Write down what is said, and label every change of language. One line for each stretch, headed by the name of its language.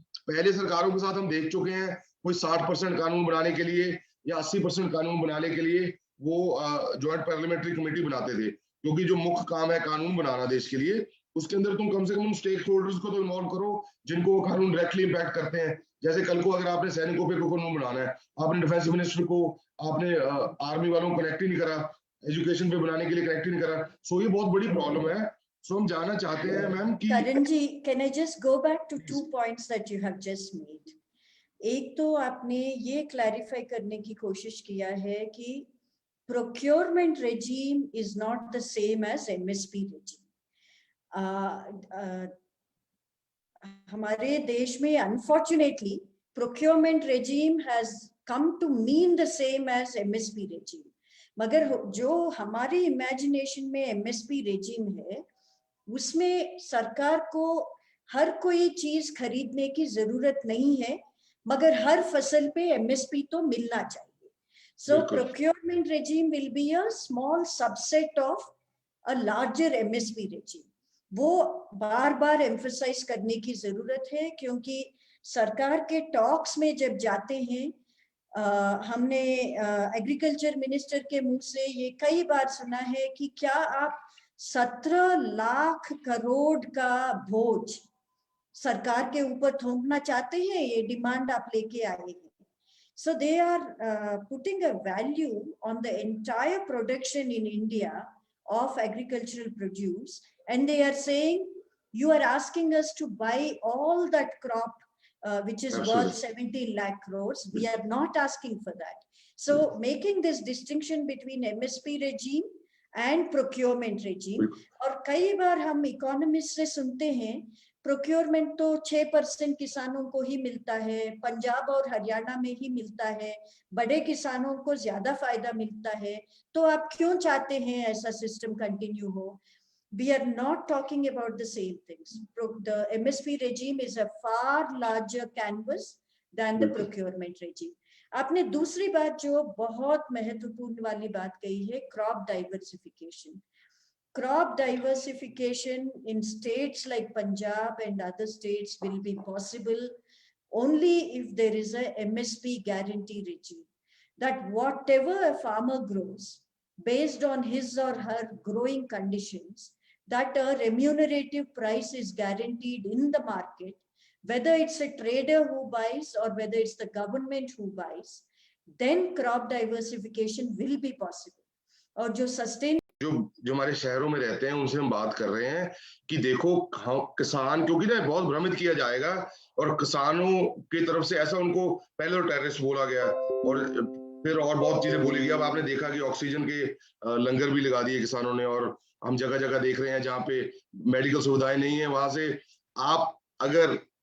Hindi: पहले सरकारों के साथ हम देख चुके हैं, कोई 60% कानून बनाने के लिए या 80% कानून बनाने के लिए वो जॉइंट पार्लियामेंट्री कमेटी बनाते थे, क्योंकि जो मुख्य काम है कानून बनाना देश के लिए, उसके अंदर तुम कम से कम स्टेक होल्डर्स को तो इन्वॉल्व करो जिनको वो कानून डायरेक्टली इंपैक्ट करते हैं। जैसे कल को अगर आपने सैनिकों पे कोई कानून बनाना है, आपने डिफेंस मिनिस्टर को, आपने आर्मी वालों को कनेक्ट ही नहीं करा, एजुकेशन पे बनाने के लिए कनेक्ट ही नहीं करा। सो ये बहुत बड़ी प्रॉब्लम है। सो हम जानना चाहते हैं मैम कि
English: Karan ji, can I just go back to 2 points that you have just made?
Hindi: एक तो आपने ये क्लैरिफाई करने की कोशिश किया है कि
English: procurement regime is not the same as MSP regime.
Hindi: हमारे देश में
English: unfortunately procurement regime has come to mean the same as MSP regime.
Hindi: मगर जो हमारी इमेजिनेशन में MSP regime है, उसमें सरकार को हर कोई चीज खरीदने की जरूरत नहीं है, मगर हर फसल पे MSP तो मिलना चाहिए.
English: So procurement regime will be a small subset of a larger MSP regime.
Hindi: वो बार बार emphasize करने की जरूरत है, क्योंकि सरकार के टॉक्स में जब जाते हैं, हमने एग्रीकल्चर मिनिस्टर के मुंह से ये कई बार सुना है कि क्या आप 17 लाख करोड़ का बोझ सरकार के ऊपर थोपना चाहते हैं? ये डिमांड आप लेके आए हैं.
English: So they are putting a value on the entire production in India of agricultural produce, and they are saying you are asking us to buy all that crop which is worth 17 lakh crores. We are not asking for that. So making this distinction between MSP regime and procurement regime.
Hindi: और कई बार हम economist से सुनते हैं procurement तो 6% किसानों को ही मिलता है, पंजाब और हरियाणा में ही मिलता है, बड़े किसानों को ज्यादा फायदा मिलता है, तो आप क्यों चाहते हैं ऐसा सिस्टम कंटिन्यू हो?
English: We are not talking about the same things. The MSP regime is a far larger canvas than the procurement regime.
Hindi: आपने दूसरी बात जो बहुत महत्वपूर्ण वाली बात कही है, crop diversification.
English: Crop diversification in states like Punjab and other states will be possible only if there is a MSP guarantee regime. That whatever a farmer grows, based on his or her growing conditions, that a remunerative price is guaranteed in the market, whether it's a trader who buys or whether it's the government who buys, then crop diversification will be possible.
Hindi: और जो sustain जो हमारे शहरों में रहते हैं उनसे हम बात कर रहे हैं कि देखो किसान, क्योंकि ना बहुत भ्रमित किया जाएगा और किसानों की तरफ से ऐसा उनको पहले तो टेररिस्ट बोला गया और फिर और बहुत चीजें बोली गई. अब आपने देखा कि ऑक्सीजन के लंगर भी लगा दिए किसानों ने, और हम जगह जगह देख रहे हैं जहाँ पे मेडिकल सुविधाएं नहीं है, वहां से आप अगर